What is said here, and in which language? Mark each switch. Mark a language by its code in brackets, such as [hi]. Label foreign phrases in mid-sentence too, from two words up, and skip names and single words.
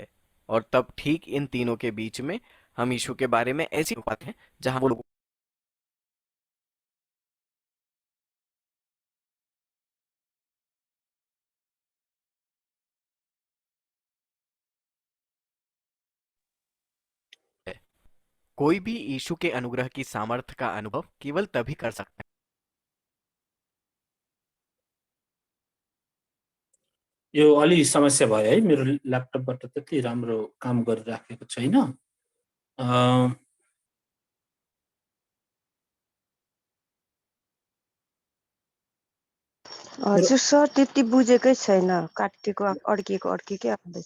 [hi] और तब ठीक इन तीनों के बीच में हम यीशु के बारे में ऐसी बात हैं जहां वो लोग कोई भी यीशु के अनुग्रह की सामर्थ्य का अनुभव केवल तभी कर सकता है। [ne] यो अलि समस्या भयो है, मेरो ल्यापटपबाट त्यति राम्रो काम गरिराखेको छैन। हजुर सर, त्यति बुझेकै छैन, काटिएको अड्किएकै आउँदैछ।